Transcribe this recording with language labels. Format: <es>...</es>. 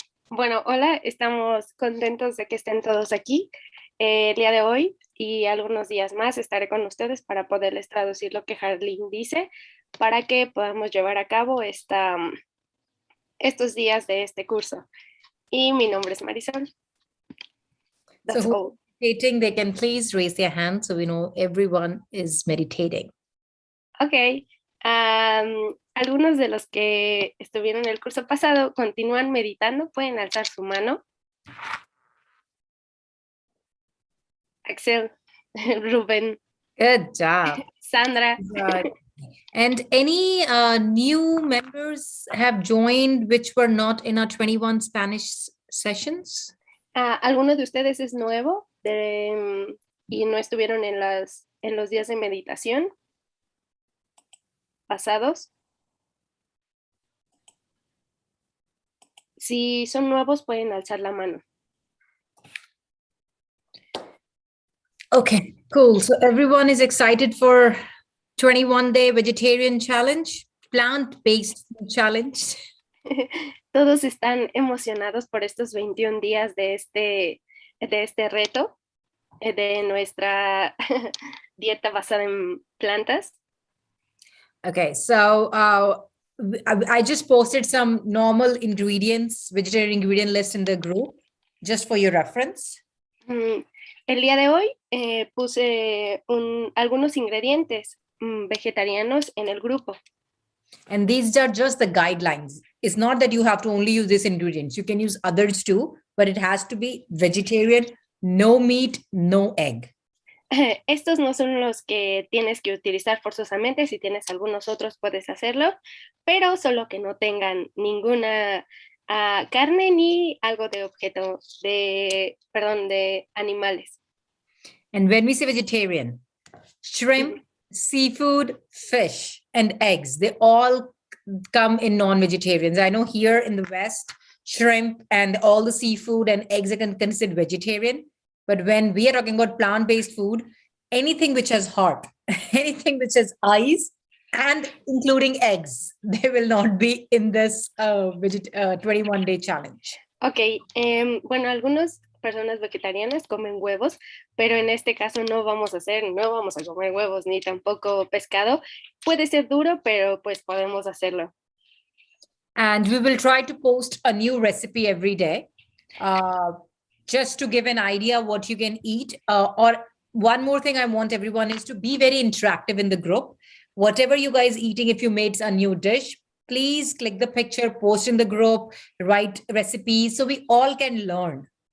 <es>Bueno, hola, estamos contentos de que estén todos aquí. El día de hoy y algunos días más estaré con ustedes para poderles traducir lo que Harleen dice para que podamos llevar a cabo estos días de este curso. Y mi nombre es Marisol. That's</es> <en>So all. meditating, they can please raise their hand so we know everyone is meditating. Ok.</en> <es>Algunos de los que estuvieron en el curso pasado continúan meditando, pueden alzar su mano. Axel, Ruben,</es> <en>Good job. Sandra. Good. And any new members have joined which were not in our 21 Spanish sessions?</en> <es>¿Alguno de ustedes es nuevo y no estuvieron en los días de meditación pasados? Si son nuevos, pueden alzar la mano.</es> <en>Okay, cool. So everyone is excited for 21-day vegetarian challenge, plant-based challenge.</en> <es>Todos están emocionados por estos 21 días de este reto, de nuestra dieta basada en plantas.</es> <en>Okay, so I just posted some normal ingredients, vegetarian ingredient list in the group, just for your reference.</en> <es>El día de hoy puse algunos ingredientes vegetarianos en el grupo.</es> <en>And these are just the guidelines. It's not that you have to only use these ingredients. You can use others too, but it has to be vegetarian, no meat, no egg.</en> <es>Estos no son los que tienes que utilizar forzosamente. Si tienes algunos otros, puedes hacerlo, pero solo que no tengan ninguna carne ni algo de de animales.</es> <en>And when we say vegetarian, shrimp, seafood, fish, and eggs, they all come in non-vegetarians. I know here in the West, shrimp and all the seafood and eggs are considered vegetarian. But when we are talking about plant-based food, anything which has heart, anything which has eyes, and including eggs, they will not be in this 21-day challenge.</en> <es>Ok, bueno, algunas personas vegetarianas comen huevos, pero en este caso no vamos a comer huevos ni tampoco pescado. Puede ser duro, pero pues podemos hacerlo.</es> <en>And we will try to post a new recipe every day, just to give an idea what you can eat. Or one more thing I want everyone is to be very interactive in the group. Whatever you guys eating, if you made a new dish, please click the picture, post in the group, write recipes so we all can learn.</en>